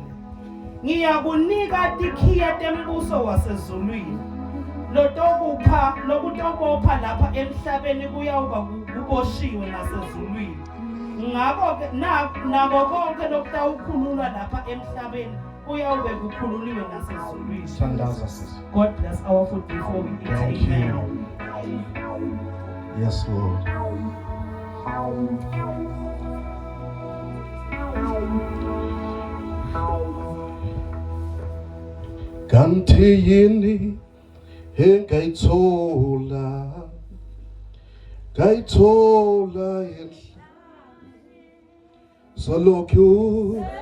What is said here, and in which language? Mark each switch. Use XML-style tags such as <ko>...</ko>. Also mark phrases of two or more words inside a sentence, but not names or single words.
<ss>Ngiyakunika tikhiya tembuso wasezulwini. Lokutobopha lapha emhlabeni kuyawuba kuboshiwe nasezulwini. Ngakho-ke nabo konke lokutawukhululwa lapha emhlabeni kuyawube kukhululiwe nasezulwini.</ss> <en>God bless our food before we eat. Amen. Yes, Lord.</en> <ss>Kanti yini engayithola salokhu</ss>